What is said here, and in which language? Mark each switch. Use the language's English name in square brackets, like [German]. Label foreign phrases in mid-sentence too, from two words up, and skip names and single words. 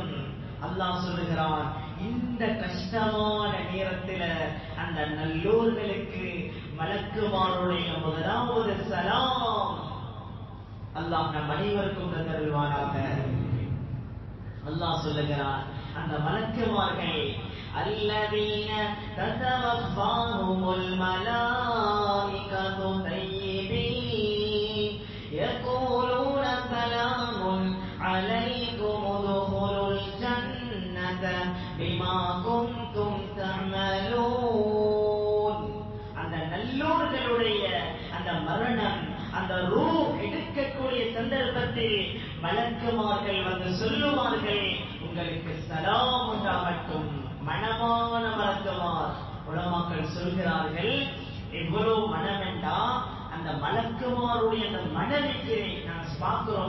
[Tamil] அல்லாஹ் சொல்லுகிறான், இந்த கஷ்டமான நேரத்தில் அந்த நல்லோர்களுக்கு மலக்குமாருடைய முதலாவது சலாம் அல்லாஹ் நம் அனைவருக்கும் தருவானாக. அல்லாஹ் சொல்லுகிறான், அந்த மலக்குமார்கள் [Arabic] الذين تتوفاهم الملائكة طيبين يقولون سلام عليكم ادخلوا الجنة بما كنتم تعملون. [Tamil] அந்த நல்லோர்களுடைய அந்த மரணம், அந்த ரூஹ் எடுக்கக்கூடிய சந்தர்ப்பத்தில் மலக்குமார்கள் வந்து சொல்லுவார்கள், உங்களுக்கு சலாம் உண்டாகட்டும். மனமான மலக்குமார். உலமாக்கள் சொல்கிறார்கள், எவ்வளவு மனம் என்றா அந்த மலக்குமாருடைய அந்த மனதிற்கு நாங்கள் பார்க்கிறோம்.